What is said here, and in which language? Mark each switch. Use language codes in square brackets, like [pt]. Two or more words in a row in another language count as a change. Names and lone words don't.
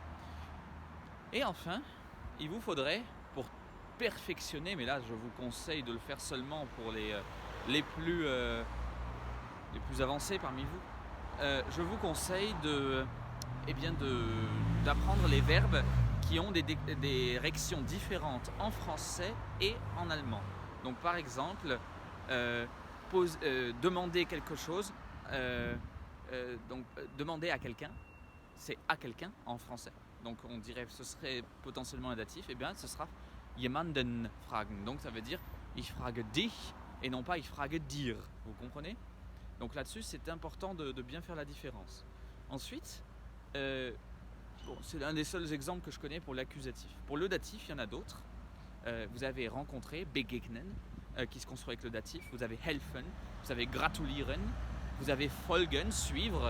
[fr] Et enfin, il vous faudrait, pour perfectionner, mais là je vous conseille de le faire seulement pour les plus avancés parmi vous, je vous conseille d'apprendre les verbes qui ont des réactions différentes en français et en allemand. Donc par exemple, demander quelque chose, demander à quelqu'un, c'est à quelqu'un en français. Donc on dirait que ce serait potentiellement un datif, et bien ce sera [de] jemanden fragen. [fr] Donc ça veut dire [de] ich frage dich [fr] et non pas [de] ich frage dir. [fr] Vous comprenez ? Donc là-dessus, c'est important de bien faire la différence. Ensuite, c'est l'un des seuls exemples que je connais pour l'accusatif. Pour le datif, il y en a d'autres. Vous avez rencontré, begegnen, qui se construit avec le datif. Vous avez helfen, vous avez gratulieren, vous avez folgen, suivre.